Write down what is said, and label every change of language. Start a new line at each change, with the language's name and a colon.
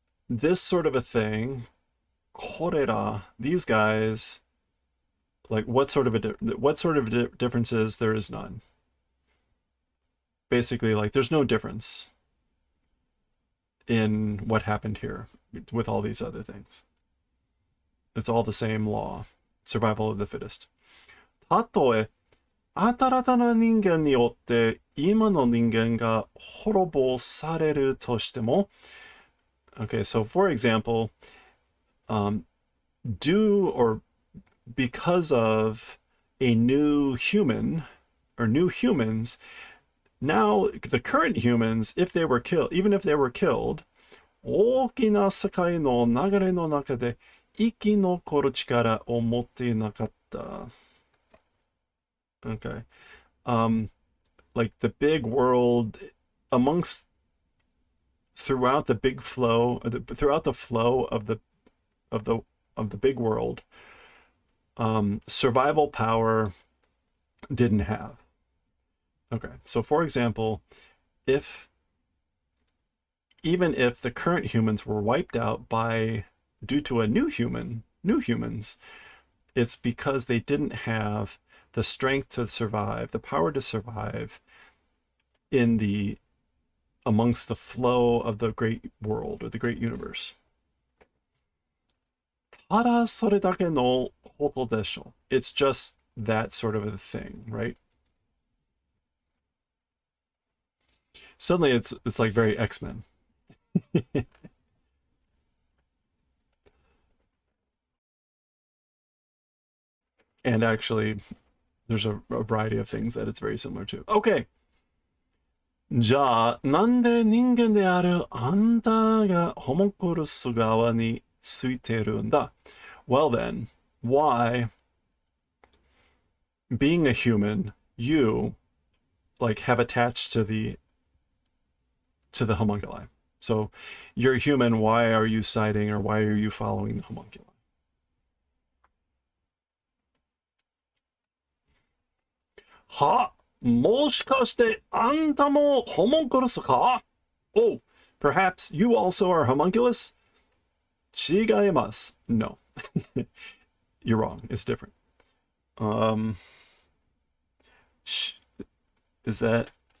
English: This sort of a thing, korera, these guys, like what sort of differences? There is none. Basically, like there's no difference in what happened here with all these other things. It's all the same law, survival of the fittest.
Japanese: たとえ新たな人間によって今の人間が滅ぼされるとしても.
English: Okay, so for example, due or because of a new human or new humans, now the current humans, if they were killed, even if they were killed,
Japanese: 大きな世界の流れの中で生き残る力を持っていなかった。
English: Okay. Like the big world amongst throughout the big flow, throughout the flow of the big world, survival power didn't have. Okay, so for example, even if the current humans were wiped out due to a new humans, it's because they didn't have the strength to survive, the power to survive amongst the flow of the great world or the great universe.
Japanese: ただそれだけのことでしょ.
English: It's just that sort of a thing, right? Suddenly it's like very X-Men. And actually, there's a variety of things that it's very similar to. Okay.
Japanese: じゃあ、なんで人間であるあんたがホモンクルス側についてるんだ?
English: Well then, why, being a human, you, like, have attached to the homunculi? So, you're human, why are you siding or why are you following the homunculi? Ha!
Japanese: もしかしてあんたもホモンクルスか?
English: Oh, perhaps you also are homunculus?
Japanese: 違います.
English: No. You're wrong. It's different. Is that...